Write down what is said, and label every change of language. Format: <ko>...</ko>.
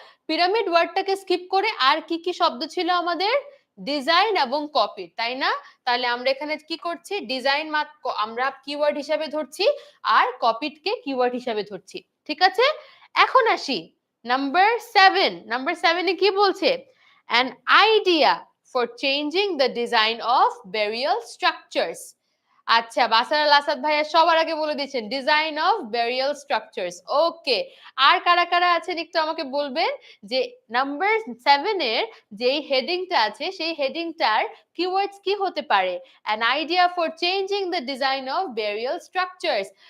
<bn>Pyramid ওয়ার্ডটাকে skip করে আর কি কি শব্দ ছিল আমাদের? ডিজাইন এবং কপি, তাই না? তাহলে আমরা এখানে কি করছি? ডিজাইন আমরা কিওয়ার্ড হিসাবে ধরছি আর কপিডকে কিওয়ার্ড হিসাবে ধরছি, ঠিক আছে। এখন আসি নাম্বার 7। নাম্বার 7 এ কি বলছে?</bn> <en>an idea for changing the design of burial structures.</en> <bn>আচ্ছা, বাসার আল আসাদ ভাইয়া সবার আগে বলে দিচ্ছেন</bn> <en>Design of burial structures.</en> <bn>ওকে, আর কারা কারা আছেন একটু আমাকে বলবেন যে নাম্বার 7 এর যেই হেডিংটা আছে সেই হেডিংটার কিওয়ার্ডস কি হতে পারে?</bn> <en>An idea for changing the design of burial structures.</en>